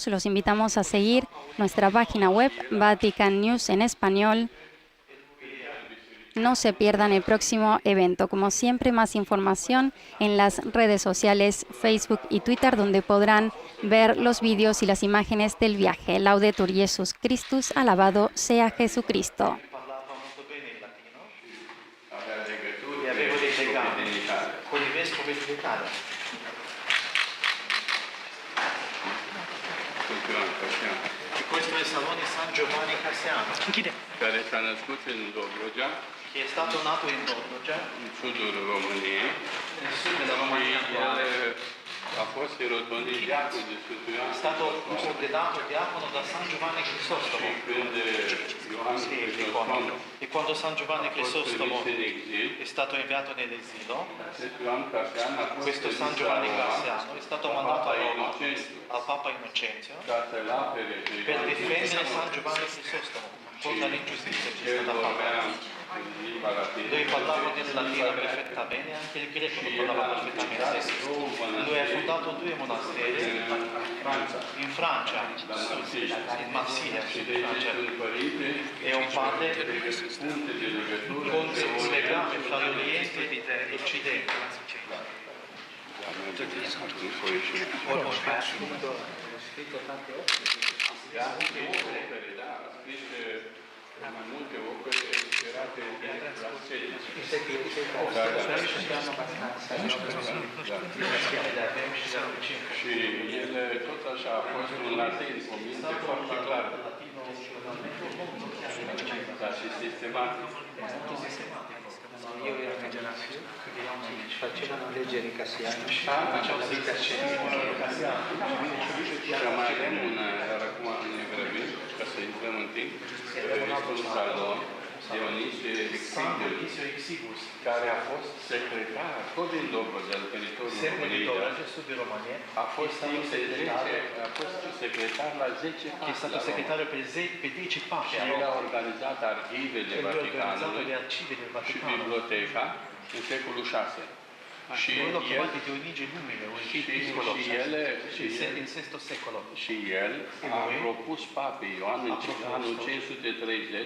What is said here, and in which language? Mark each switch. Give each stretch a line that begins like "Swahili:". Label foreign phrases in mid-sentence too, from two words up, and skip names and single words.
Spanish: Los invitamos a seguir nuestra página web, Vatican News en español. No se pierdan el próximo evento. Como siempre, más información en las redes sociales Facebook y Twitter, donde podrán ver los vídeos y las imágenes del viaje.
Latin: Laudetur Jesus Christus,
Spanish: alabado sea Jesucristo.
Italian: Parlava molto bene il latino e avevo dei legami con i vescovi d'Italia. E questo è il Salone San Giovanni Cassiano,
Romanian: care s-a născut în Dobrogea,
Italian: che è stato nato in Dobrogea,
Romanian: în sudul României,
Italian: nel sud della Romania
Romanian: și
Italian: attuale.
Romanian: el a fost erotonit diacon de Sfântul Ioan.
Italian: È stato ordenato diacono da San Giovanni Crisostomo.
Romanian: Când Ioan
Italian: Sì,
Romanian: Hristostom
Italian: e quando San Giovanni
Romanian: a fost
Italian: Crisostomo
Romanian: trimis în exil,
Italian: è stato inviato nell'esilo,
Romanian: acest Ioan Cassian a fost
Italian: questo
Romanian: trimis
Italian: San
Romanian: la
Italian: Giovanni
Romanian: Roma
Italian: Cassiano è stato
Romanian: la
Italian: mandato
Romanian: Papa
Italian: a Roma
Romanian: Inocențiu
Italian: al Papa Innocenzio
Romanian: ca să-l apere pe
Italian: per
Romanian: Ioan
Italian: difendere San Giovanni Crisostomo contro l'ingiustizia che è
Romanian: El
Italian: stata
Romanian: vorbea
Italian: fatta.
Romanian: în limba latină.
Italian: Lui parlava del latino perfettamente, anche il greco lo parlava perfettamente. Lui ha fondato 2 monasteri in Francia, in Marsiglia, in Francia. E un padre con un legame fra l'Oriente e l'Occidente.
Romanian: Mai multe opere inspirate din Brasserie. Și ele tot așa a fost un latin, o minte foarte clară. Dar și sistematic.
Italian: Io ero una generazione che facevano leggere i cassiani.
Romanian: Și mai avem iar acum ne grăbim, ca să intrăm în timp, un salon, Dionisio Exiguus, care a fost secretar, tot din Dobro, del teritoriul României, a fost secretar la 10 papi.
Italian: Che è stato segretario per 10 papi.
Romanian: Și el a organizat arhivele Vaticanului și biblioteca în secolul 6. Și el a propus papei Ioan în anul 530